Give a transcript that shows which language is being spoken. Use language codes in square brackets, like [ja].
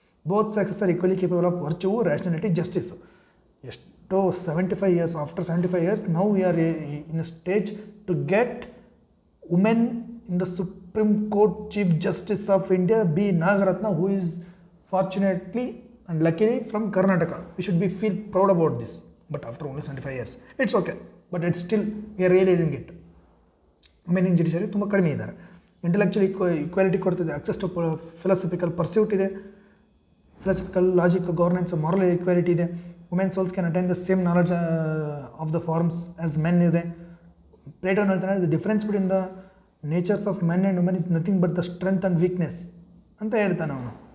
[en] Both sexes are equally capable of virtue, rationality, justice. ಎಷ್ಟೋ 75 years, after 75 years now we are in a stage to get women in the Supreme Court chief justice of India, B Nagarathna, who is fortunately and luckily from Karnataka. We should be feel proud about this, but after only 75 years it's okay, but it's still we are realizing it. Women in judiciary [kn] ತುಂಬ ಕಡಿಮೆ ಇದ್ದಾರೆ. Intellectual equality ಕೊಡ್ತಿದೆ. Access to philosophical pursuit ಇದೆ, philosophical logic, governance, moral equality ಇದೆ. [en] Women souls can attain the same knowledge of the forms as men ಇದೆ. [kn] Plato ಹೇಳ್ತಾನೆ, [en] the difference between the natures of men and women is nothing but the strength and weakness [kn] ಅಂತ ಹೇಳ್ತಾನೆ ಅವನು.